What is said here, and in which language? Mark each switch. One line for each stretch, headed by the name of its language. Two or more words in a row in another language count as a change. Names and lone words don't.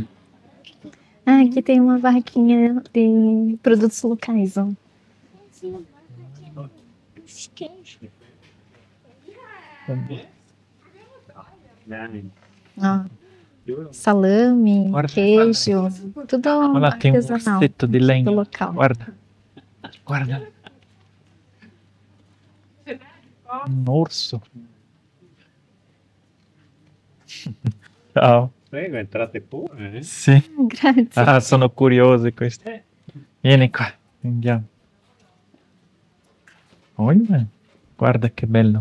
Portuguese: Ah, aqui tem uma barraquinha de produtos locais, ó. Ó, salame, Guarda. queijo, tudo Olha lá, tem um artesanal orceto de lenha. do local.
Italian: Guarda. Guarda.
Portuguese: Um urso.
Italian: Ciao. Prego, entrate pure. Sì. Grazie. Ah, sono curioso di questo. Vieni qua, andiamo. Olha, guarda che bello.